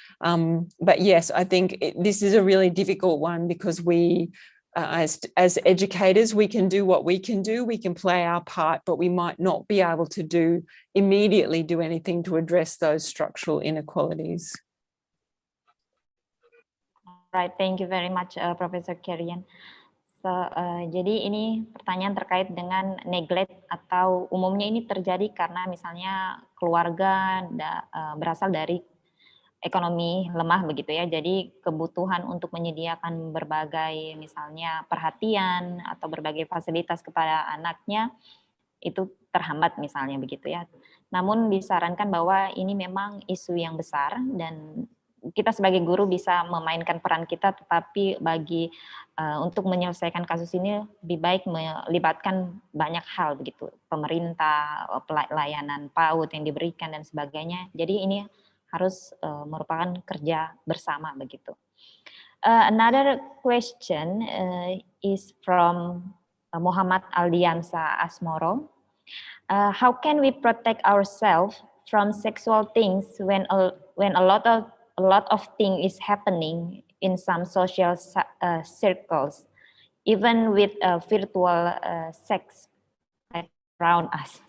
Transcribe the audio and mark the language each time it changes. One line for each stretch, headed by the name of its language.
English: But yes, I think this is a really difficult one, because we, as educators, we can do what we can do. We can play our part, but we might not be able to immediately do anything to address those structural inequalities. Right, thank you very much, Professor Kerian.
Indonesian: So, jadi ini pertanyaan terkait dengan neglect, atau umumnya ini terjadi karena misalnya keluarga berasal dari ekonomi lemah begitu ya, jadi kebutuhan untuk menyediakan berbagai misalnya perhatian atau berbagai fasilitas kepada anaknya itu terhambat misalnya begitu ya. Namun disarankan bahwa ini memang isu yang besar dan kita sebagai guru bisa memainkan peran kita, tetapi bagi untuk menyelesaikan kasus ini lebih baik melibatkan banyak hal begitu, pemerintah, layanan PAUD yang diberikan dan sebagainya. Jadi ini harus merupakan kerja bersama begitu.
English: Another question is from Muhammad Aldiansa Asmoro. How can we protect ourselves from sexual things when a lot of thing is happening in some social circles, even with virtual sex around us?